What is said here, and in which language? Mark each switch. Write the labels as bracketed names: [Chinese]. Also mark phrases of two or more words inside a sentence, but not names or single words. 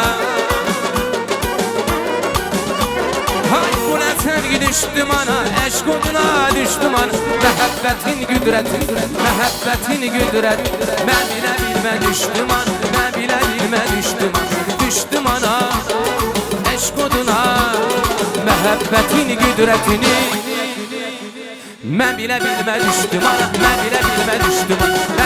[Turkish] Hay bu ne sevgi düştüm ana, eşk oduna düştüm ana. [Azerbaijani] Məhəbbətin güdrəti, məhəbbətin güdrəti. Mən bilə bilmə düştüm ana, mən bilə bilmə düştüm ana. Düştüm ana, eşk oduna, məhəbbətin güdrətini. Mən bilə bilmə düştüm ana, mən bilə bilmə düştüm ana.